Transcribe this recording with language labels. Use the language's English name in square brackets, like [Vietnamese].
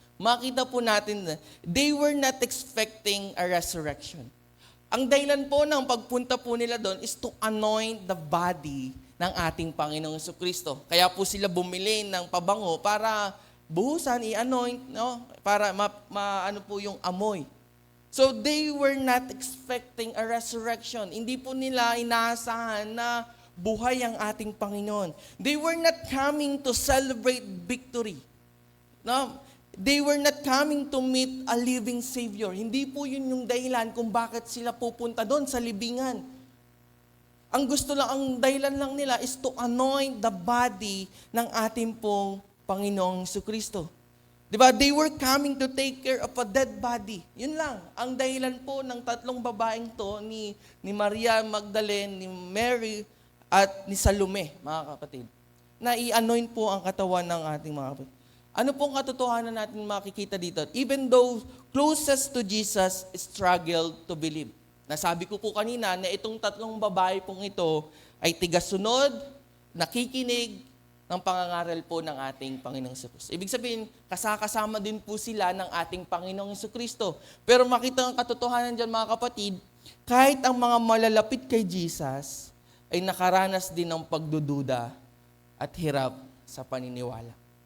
[Filipino] Makita po natin na [English] they were not expecting a resurrection. [Filipino] Ang dahilan po ng pagpunta po nila doon [English] is to anoint the body [Filipino] ng ating Panginoong Kristo. Kaya po sila bumili ng pabango para buhusan, i-anoint, no? Para ano po yung amoy. [English] So they were not expecting a resurrection. [Filipino] Hindi po nila inaasahan na buhay ang ating Panginoon. [English] They were not coming to celebrate victory. No? They were not coming to meet a living Savior. [Filipino] Hindi po yun yung dahilan kung bakit sila pupunta doon sa libingan. Ang dahilan lang nila [English] is to anoint the body [Filipino] ng ating pong Panginoong Jesucristo. Diba? [English] They were coming to take care of a dead body. [Filipino] Yun lang. Ang dahilan po ng tatlong babaeng to, ni Maria Magdalene, ni Mary, at ni Salome, mga kapatid, na i-anoint po ang katawan ng ating mga kapatid. Ano pong katotohanan natin makikita dito? [English] Even though closest to Jesus struggled to believe. [Filipino] Nasabi ko po kanina na itong tatlong babae pong ito ay tigasunod, nakikinig ng pangangaral po ng ating Panginoong Hesus. Ibig sabihin, kasama din po sila ng ating Panginoong Hesukristo. Pero makita ang katotohanan dyan mga kapatid, kahit ang mga malalapit kay Jesus ay nakaranas din ng pagdududa at hirap sa paniniwala.